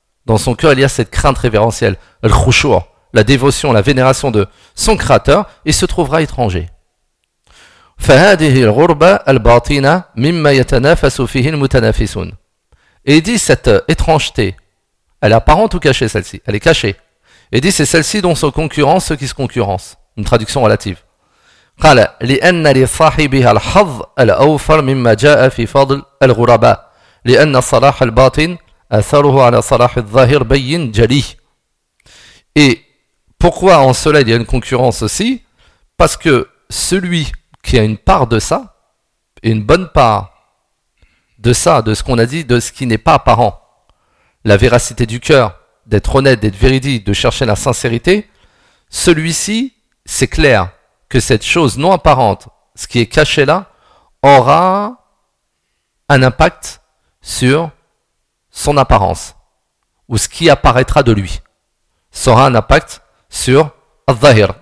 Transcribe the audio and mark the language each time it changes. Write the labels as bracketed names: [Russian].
[French] Dans son cœur il y a cette crainte révérentielle, al-khushu', la dévotion, la vénération de son créateur, et se trouvera étranger. [Arabic] فَهَذِهِ الْغُرْبَ الْبَاطِنَ مِمَّا يَتَنَافَسُ فِيهِ الْمُتَنَافِسُونَ. [French] Et il dit cette étrangeté, elle est apparente ou cachée celle-ci? Elle est cachée. Et dit, c'est celle-ci dont sont concurrents ceux qui se concurrencent. Une traduction relative. [Arabic] قال لأن لصاحبها الحظ الأوفر مما جاء في فضل الغرباء لأن صلاح الباطن أثره على صلاح الظاهر بين جلي. [French] Et pourquoi en cela il y a une concurrence aussi? Parce que celui qui a une part de ça, une bonne part de ça, de ce qu'on a dit, de ce qui n'est pas apparent, la véracité du cœur, d'être honnête, d'être véridique, de chercher la sincérité, celui-ci, c'est clair que cette chose non apparente, ce qui est caché là, aura un impact sur son apparence, ou ce qui apparaîtra de lui, sera un impact sur al-dhahir.